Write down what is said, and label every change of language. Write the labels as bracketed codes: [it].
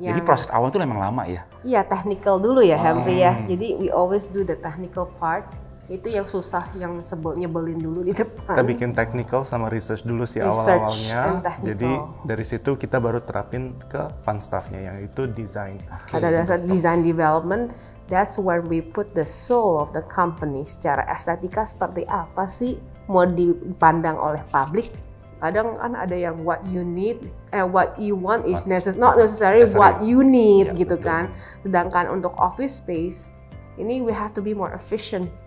[id] Jadi proses awal itu memang lama ya? Iya, technical dulu ya, Hempri ya. Jadi [en] we always do the technical part. [id] Itu yang susah, yang nyebelin dulu di depan. Kita bikin technical sama research dulu sih awal-awalnya. Jadi dari situ kita baru terapin ke fun stuff-nya, yang itu design. Pada dasar [en] design development, that's where we put the soul of the company. [id] Secara estetika seperti apa sih mau dipandang oleh publik? Kadang kan ada yang [en] what you need, what you want is not necessarily what you need [id] gitu kan. Sedangkan untuk [en] office space, [id] ini [en] we have to be more efficient.